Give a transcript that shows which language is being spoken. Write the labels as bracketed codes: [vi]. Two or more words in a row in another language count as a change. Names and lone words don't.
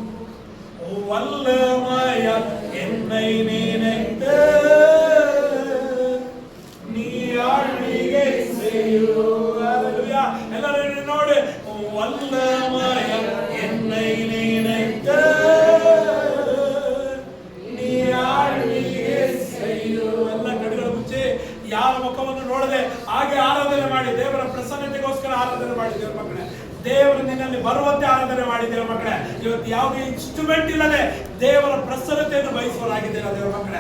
[ta] வல்லமைய என்னை நினைத்து நீ ஆழ்விகை செய்யும். ஹல்லேலூயா. எல்லாரும் என்னோடு வல்லமைய என்னை நினைத்து நீ ஆளுகை செய்யும். [kn] ಎಲ್ಲ ಕಡೆಗಳ ಮುಚ್ಚಿ ಯಾರ ಮುಖವನ್ನು ನೋಡದೆ ಹಾಗೆ ಆರಾಧನೆ ಮಾಡಿ ದೇವರ ಪ್ರಸನ್ನತೆಗೋಸ್ಕರ ಆರಾಧನೆ ಮಾಡಿ ದೇವರ ಮಕ್ಕಳೇ. ದೇವರು ನಿನ್ನಲ್ಲಿ ಬರುವಂತೆ ಆರಾಧನೆ ಮಾಡಿ ದೇವರ ಮಕ್ಕಳೇ. ಇವತ್ತು ಯಾವುದೇ ಇನ್ಸ್ಟ್ರೂಮೆಂಟ್ ಇಲ್ಲದೆ ದೇವರ ಪ್ರಸನ್ನತೆಯನ್ನು ಬಯಸುವರಾಗಿದ್ದೇನೆ ದೇವರ ಮಕ್ಕಳೇ.